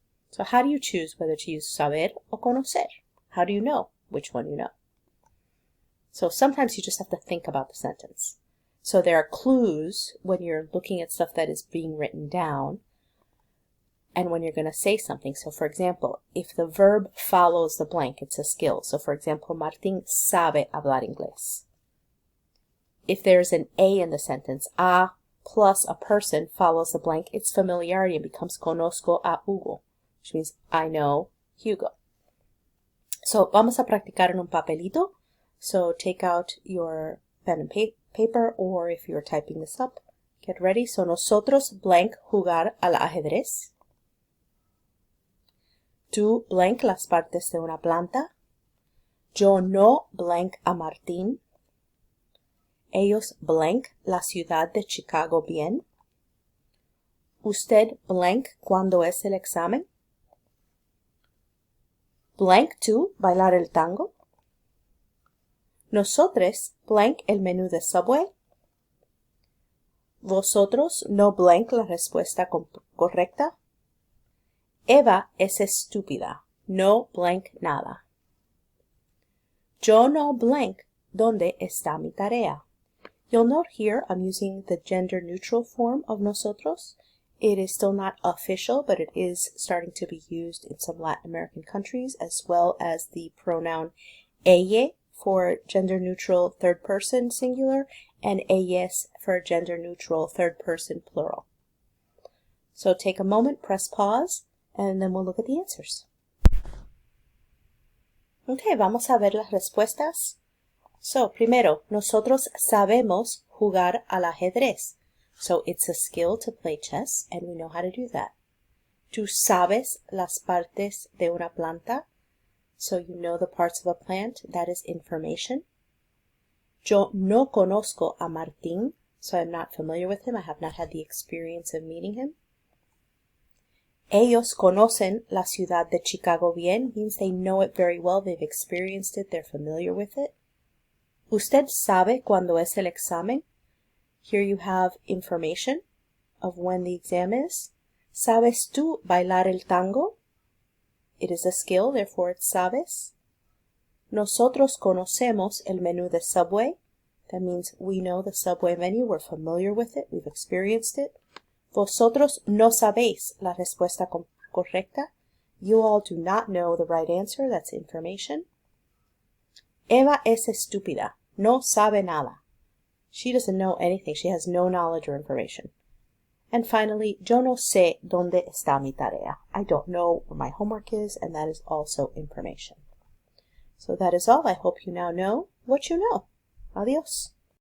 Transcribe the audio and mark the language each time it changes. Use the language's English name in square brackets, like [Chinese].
[English] So how do you choose whether to use saber or conocer? How do you know which one you know? So sometimes you just have to think about the sentence. So there are clues when you're looking at stuff that is being written down and when you're going to say something. So for example, if the verb follows the blank, it's a skill. So for example, [Spanish] Martín sabe hablar inglés. [English] If there's an A in the sentence, a plus a person follows the blank, it's familiarity and becomes [Spanish] conozco a Hugo, [English] which means I know Hugo. [Spanish] So vamos a practicar en un papelito. [English] So take out your pen and paper, or if you're typing this up, get ready. [Spanish] So nosotros blank jugar al ajedrez. Tú blank las partes de una planta. Yo no blank a Martín. Ellos blank la ciudad de Chicago bien. Usted blank cuando es el examen. Blank tú bailar el tango. Nosotros blank el menú de Subway. Vosotros no blank la respuesta correcta. Eva es estúpida. No blank nada. Yo no blank ¿dónde está mi tarea? [English] You'll note here I'm using the gender neutral form of nosotros. It is still not official, but it is starting to be used in some Latin American countries, as well as the pronoun ella for gender neutral third person singular, and ellas for gender neutral third person plural. So take a moment, press pause, and then we'll look at the answers. [Spanish] Okay, vamos a ver las respuestas. So, primero, nosotros sabemos jugar al ajedrez. [English] So it's a skill to play chess, and we know how to do that. [Spanish] Tú sabes las partes de una planta. [English] So you know the parts of a plant. That is information. [Spanish] Yo no conozco a Martín. [English] So I'm not familiar with him. I have not had the experience of meeting him. [Spanish] Ellos conocen la ciudad de Chicago bien. [English] Means they know it very well. They've experienced it. They're familiar with it. [Spanish] Usted sabe cuándo es el examen. [English] Here you have information of when the exam is. [Spanish] ¿Sabes tú bailar el tango? [English] It is a skill, therefore it's sabes. [Spanish] Nosotros conocemos el menú de Subway. [English] That means we know the subway menu, we're familiar with it, we've experienced it. [Spanish] Vosotros no sabéis la respuesta correcta. [English] You all do not know the right answer, that's information. [Spanish] Eva es estúpida, no sabe nada. [English] She doesn't know anything, she has no knowledge or information. And finally, [Spanish] yo no sé dónde está mi tarea. [English] I don't know where my homework is, and that is also information. So that is all. I hope you now know what you know. Adios.